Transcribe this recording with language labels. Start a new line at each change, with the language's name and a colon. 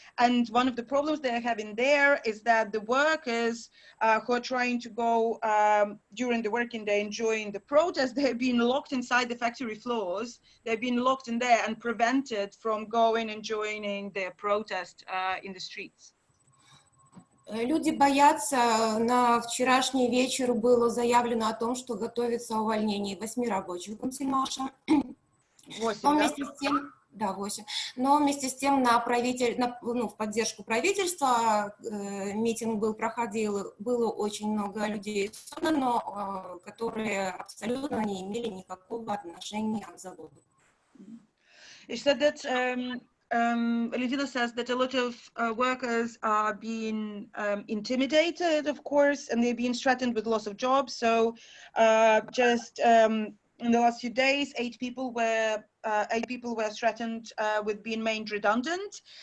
English: And one of the problems they're having there is that the workers who are trying to go during the working day, enjoying the protest, they've been locked inside the factory floors. They've been locked in there and prevented from going and joining their protest in the streets.
Russian: Люди боятся. На вчерашний вечер было заявлено о том, что готовится увольнение 8 рабочих Гомсельмаша. 8, вместе с тем, да, 8. Но вместе с тем в поддержку правительства митинг проходил, было очень много людей, но которые абсолютно не имели никакого отношения к заводу.
English: She said that Valentina says that a lot of workers are being intimidated, of course, and they're being threatened with loss of jobs. So just in the last few days, 8 people were threatened with being made redundant.